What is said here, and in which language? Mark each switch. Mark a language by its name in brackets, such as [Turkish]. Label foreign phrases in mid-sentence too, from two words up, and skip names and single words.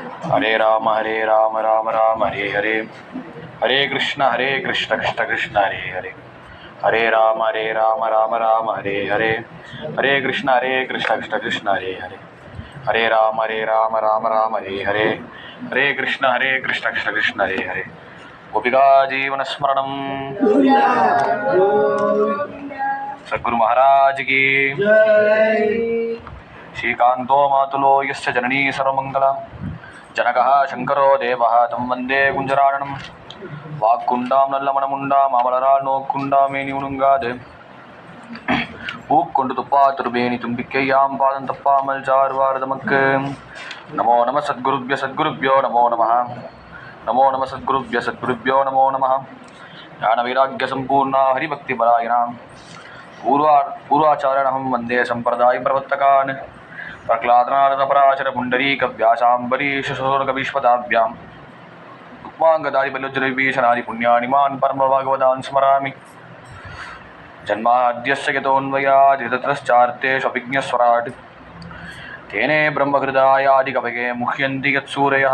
[Sanskrit] हरे राम राम राम हरे हरे, हरे कृष्ण कृष्ण कृष्ण हरे हरे, हरे राम राम राम हरे हरे, हरे कृष्ण कृष्ण कृष्ण हरे हरे, हरे राम राम राम हरे हरे, हरे कृष्ण कृष्ण कृष्ण हरे हरे। गोपिका जीवन स्मरणम। [Hindi] सद्गुरु महाराज की जय। [Sanskrit] श्रीकांतो मातुलो यस्य जननी सर्वमंगला, जनकः शंकरो देवः तं वन्दे कुञ्जराननं। [Tamil] வாக்குண்டாம் நல்ல மனமுண்டாம் அமலரால் நோக்குண்டாம் மேனி உணுங்காது பூக்கொண்டு துப்பா திருபேணி தும்பிக்கையாம் பாதம் தப்பாமல் சார்வார் தமக்கு. [Sanskrit] नमो नम सद्गुरुभ्यो नमो नम, नमो नम सद्गुरुभ्यो नमो नम. ज्ञान वैराग्य सम्पूर्णा हरिभक्ति परायणाम् पूर्वाचारणम् वन्दे सम्प्रदाय प्रवर्तकान्. प्रहलादनाथ पराशर पुण्डरीक व्यासाम्बरीशशोरकविश्वदाभ्याम् उक्माङ्गदारि बलुज्जलविभीषणादि पुण्यानिमान् परमभागवतान् स्मरामि। जन्माद्यस्य यतोऽन्वयात् ततश्चार्तेष्वभिज्ञस्वराट् तेने ब्रह्महृदायादिकवये मुह्यन्ति यत्सूरयः।